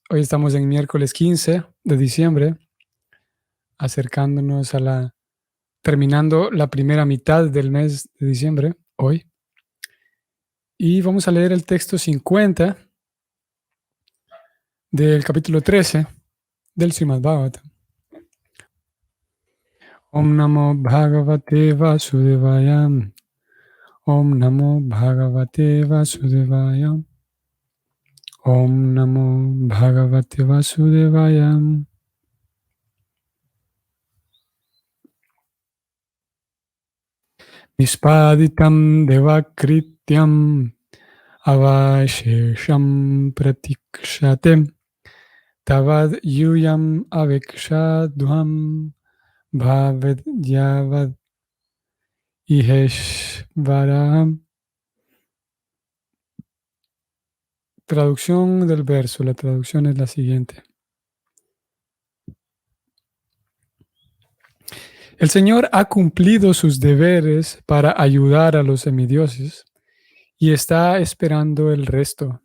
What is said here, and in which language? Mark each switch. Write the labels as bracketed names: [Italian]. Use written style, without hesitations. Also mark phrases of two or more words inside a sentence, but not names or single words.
[Spanish] Hoy estamos en miércoles 15 de diciembre, acercándonos terminando la primera mitad del mes de diciembre, hoy. Y vamos a leer el texto 50 del capítulo 13 del Srimad Bhagavatam. [Sanskrit] Om Namo Bhagavate Vasudevaya. Om Namo Bhagavate Vasudevaya. Om Namo Bhagavate Vasudevaya. Nispaditam devakrityam avashesham pratikshate tavad yuyam avekshadhvam bhavad yavad iheshvaraham. [Spanish] Traducción del verso. La traducción es la siguiente. El Señor ha cumplido sus deberes para ayudar a los semidioses y está esperando el resto.